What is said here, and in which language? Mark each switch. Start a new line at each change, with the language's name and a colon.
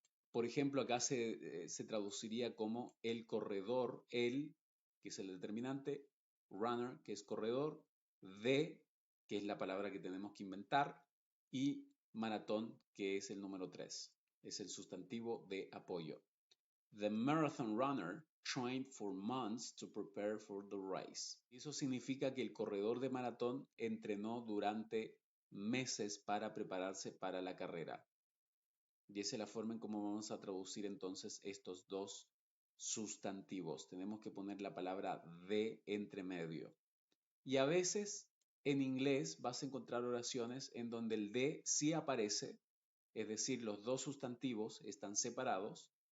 Spanish: Por ejemplo, acá se traduciría como el corredor, el, que es el determinante, runner, que es corredor, de, que es la palabra que tenemos que inventar, y maratón, que es el número 3. Es el sustantivo de apoyo.
English: The marathon runner trained for months to prepare for the race.
Spanish: Eso significa que el corredor de maratón entrenó durante meses para prepararse para la carrera. Y esa es la forma en cómo vamos a traducir entonces estos dos sustantivos. Tenemos que poner la palabra de entre medio. Y a veces en inglés vas a encontrar oraciones en donde el de sí aparece, es decir, los dos sustantivos están separados.